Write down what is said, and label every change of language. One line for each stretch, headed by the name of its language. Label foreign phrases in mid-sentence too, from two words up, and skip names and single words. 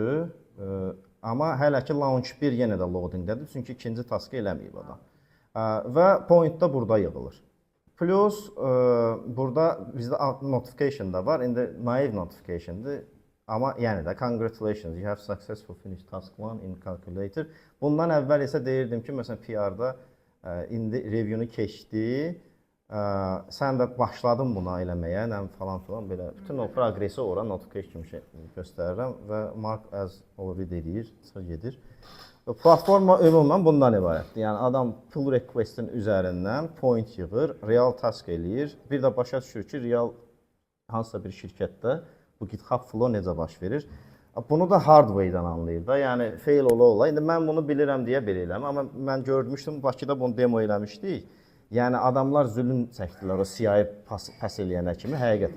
Azerbaijani: Amma hələ ki launch 1 yenə də loadingdədir, çünki ikinci taskı eləməyib adam. Və point da burada yığılır. Plus burada bizdə notification da var. İndi naive notification'dır. Amma yəni də
English: congratulations, you have successfully finished task 1 in calculator.
Azerbaijani: Bundan əvvəl isə deyirdim ki, məsələn PR-da indi review'unu keçdi. Sən də başladın buna eləməyə, falan belə. Bütün o progresi ora notification kimi göstərirəm və
English: mark as already
Azerbaijani: deyir, çıxır gedir. Platforma ümumən bundan ibarətdir. Yəni adam
English: pull request-
Azerbaijani: in üzərindən point yığır, real task eləyir. Bir də başa düşür ki, real hansısa bir şirkətdə bu GitHub flow necə baş verir. Bunu da hardware-dan anlayır da. Yəni fail ola. İndi mən bunu bilirəm deyə belə eləməm, amma mən görmüşdüm Bakıda bunu demo eləmişdik. Yəni adamlar zülm çəkdilər o CI pas eləyənə kimi həqiqətən.